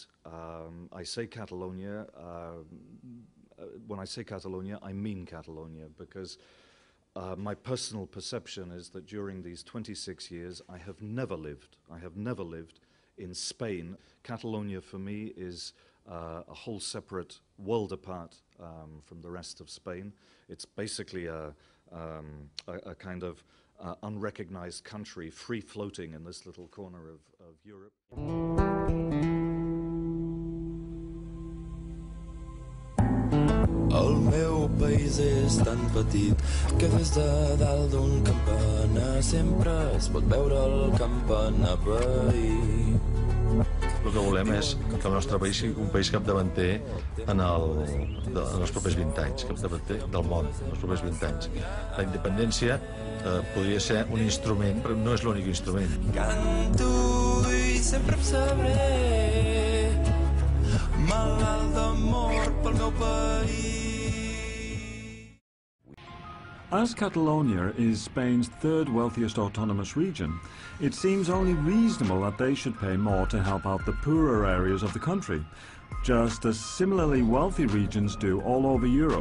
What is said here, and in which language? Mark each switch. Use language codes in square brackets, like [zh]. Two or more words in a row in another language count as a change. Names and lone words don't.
[en] I say Catalonia, when I say Catalonia, I mean Catalonia, because my personal perception is that during these 26 years I have never lived in Spain. Catalonia for me is a whole separate world apart from the rest of Spain. It's basically a kind of unrecognized country, free-floating in this little corner of Europe. [ca] El meu país és tan petit que des de dalt d'un campanar sempre es pot veure el campanar veí. El que volem és que el nostre país sigui un país capdavanter en els propers 20 anys, capdavanter del món en els propers 20 anys. La independència podria ser un instrument, però no és l'únic instrument. Canto i sempre em sabré malalt d'amor pel meu país. [en] As Catalonia is Spain's third wealthiest autonomous region, it seems only reasonable that they should pay more to help out the poorer areas of the country, just as similarly wealthy regions do all over Europe.